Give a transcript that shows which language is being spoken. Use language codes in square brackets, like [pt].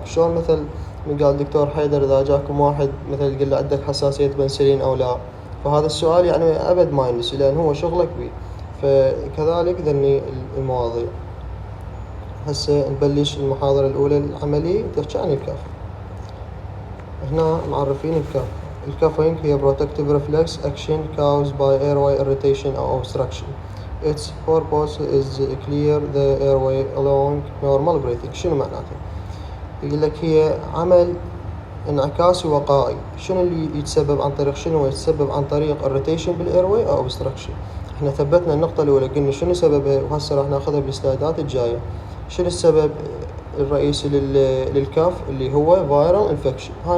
[ar] شلون مثل من قال دكتور حيدر إذا جاكم واحد مثل يقول له عندك حساسية بنسلين أو لا، فهذا السؤال يعني أبد ما ينسي لأن هو شغلك بيه. فكذلك ذني المواضيع. هسه نبلش المحاضرة الأولى العملية تحكي عن الكاف. هنا معرفين الكاف. الكافينج هي [en] protective reflex action caused by airway irritation أو obstruction. Its purpose is clear the airway allowing normal breathing. [ar] شنو معناته؟ يقول لك هي عمل انعكاسي وقائي. شنو اللي يتسبب عن طريق شنو؟ يتسبب عن طريق irritation بالايرواي او obstruction. احنا ثبتنا النقطة الأولى قلنا شنو سببها، وهسه راح ناخذها بالسلايدات الجاية. شنو السبب الرئيسي للكاف؟ اللي هو viral infection.